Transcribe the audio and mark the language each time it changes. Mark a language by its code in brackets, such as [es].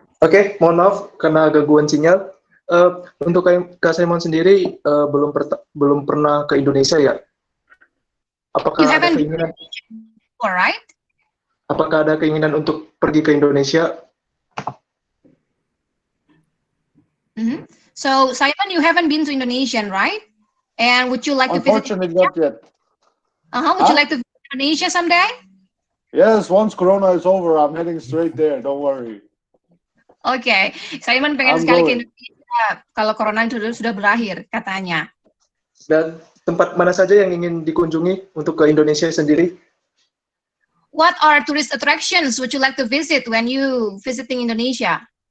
[id] Oke, mohon maaf karena gangguan sinyal. Untuk Kak Simon sendiri belum pernah ke Indonesia ya? Apakah ada keinginan? [en] Alright. [id] Apakah ada keinginan untuk pergi ke Indonesia? [en] So Simon, you haven't been to Indonesia, right? And would you like to visit? Unfortunately, not yet. Would you like to visit Indonesia someday? Yes, once Corona is over, I'm heading straight there. Don't worry. [id] Oke, Simon pengen sekali ke Indonesia kalau Corona sudah berakhir, katanya. Dan tempat mana saja yang ingin dikunjungi untuk ke Indonesia sendiri? [en] What are tourist attractions would you like to visit when you visiting Indonesia?